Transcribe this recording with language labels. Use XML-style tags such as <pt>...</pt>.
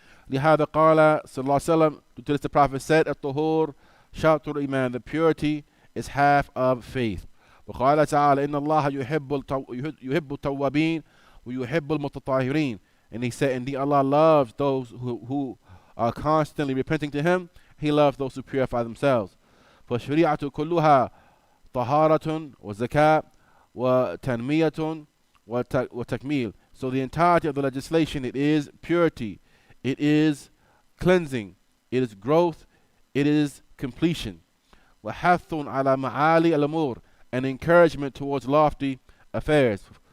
<ar>لهذا قال صلى الله عليه وسلم,</ar> <en>to this the Prophet said,</en> <ar>الطهور شطر الإيمان,</ar> <en>the purity is half of faith.</en> <ar>وقال تعالى إن الله يحب التوابين ويحب المتطهرين,</ar> <en>and he said, indeed Allah loves those who are constantly repenting to Him. He loves those who purify themselves.</en> <ar>فالشريعة كلها طهارة وزكاة وتنمية وتكميل.</ar> <en>So the entirety of the legislation, it is purity, it is cleansing, it is growth, it is completion.</en> <ar>وحث على معالي الأمور,</ar> <en>an encouragement towards lofty affairs.</en>